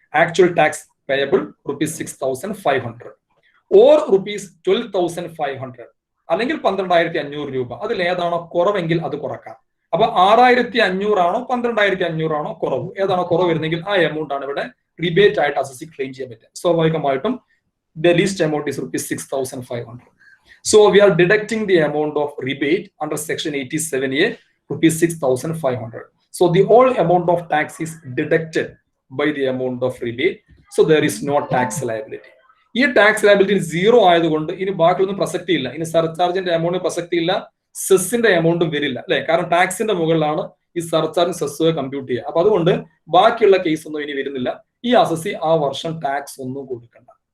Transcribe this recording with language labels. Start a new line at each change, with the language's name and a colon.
Malayalam: Actual tax payable rupees 6,500 or rupees 12,500 അല്ലെങ്കിൽ 12,500 രൂപ. അതിൽ ഏതാണോ കുറവെങ്കിൽ അത് കുറക്കാം. അപ്പൊ 6,500 ആണോ 12,500 ആണോ കുറവ്, ഏതാണോ കുറവ് വരുന്നെങ്കിൽ ആ എമൗണ്ട് ആണ് ഇവിടെ റിബേറ്റ് ആയിട്ട് അസസി ക്ലെയിം ചെയ്യാൻ പറ്റുക. സ്വാഭാവികമായിട്ടും
English: The least amount is rupees 6,500. So we are deducting the amount of rebate under section 87A, rupees 6,500. So the whole amount of tax is deducted by the amount of rebate. So there is no tax liability.
Malayalam: ഈ tax liability 0 ആയതുകൊണ്ട് ഇനി ബാക്കിയൊന്നും പ്രസക്തി ഇല്ല. ഇനി സർചാർജിന്റെ amount പ്രസക്തി ഇല്ല, സെസ്സിന്റെ എമൗണ്ടും വരില്ല അല്ലെ. കാരണം ടാക്സിന്റെ മുകളിലാണ് ഈ സർചാർജ് സെസ് കമ്പ്യൂട്ട് ചെയ്യുക. അപ്പൊ അതുകൊണ്ട് ബാക്കിയുള്ള കേസ് ഒന്നും ഇനി വരുന്നില്ല. ഈ അസസി ആ വർഷം ടാക്സ് ഒന്നും കൊടുക്കണ്ട.